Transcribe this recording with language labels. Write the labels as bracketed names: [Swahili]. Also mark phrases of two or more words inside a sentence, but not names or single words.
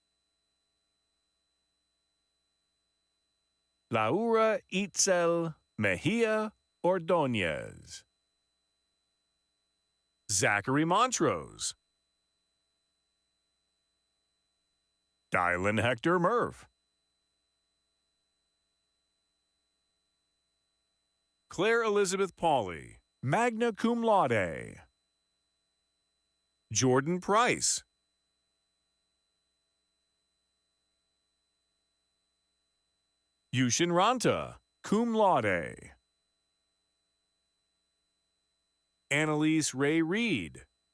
[English] Laura Itzel Mejia Ordonez. Zachary Montrose. Dylan Hector Murph. Claire Elizabeth Pauley, [Latin] magna cum laude. [English] Jordan Price. Yushin Ranta, [Latin] cum laude. [English] Annalise Ray Reed.